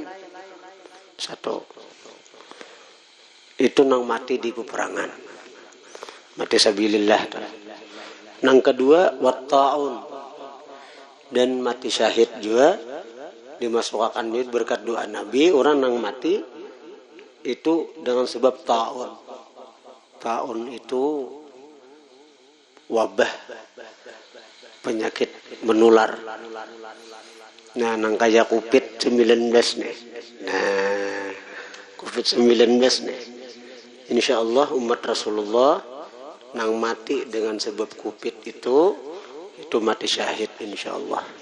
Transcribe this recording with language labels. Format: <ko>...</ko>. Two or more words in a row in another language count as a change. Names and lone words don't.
<bjn>Satu itu nang mati di peperangan, mati sabilillah. Nang kedua watta'un, dan mati syahid juga dimasukkan duit berkat doa Nabi. Orang nang mati itu dengan sebab ta'un.</bjn> <id>Ta'un itu wabah, penyakit menular.</id> <bjn>Nah, nang kaya COVID-19 nih. Nah, COVID-19 nih. Insyaallah umat Rasulullah nang mati dengan sebab COVID itu mati syahid insyaallah.</bjn>